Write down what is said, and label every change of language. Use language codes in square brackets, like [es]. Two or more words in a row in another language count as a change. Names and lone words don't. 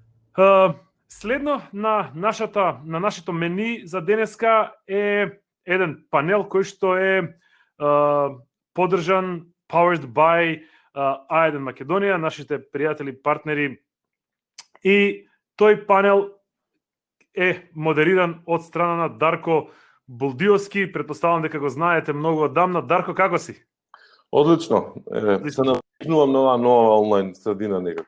[mk] Следно на нашето мени за денеска е еден панел кој што е поддржан, [en] powered by [mk] A1 Македонија, нашите пријатели, партнери, и тој панел е модериран од страна на Дарко Булдиовски. Предпоставам дека го знаете многу одамна. Дарко, како си? Одлично. Се навикнувам на оваа нова онлайн средина некако.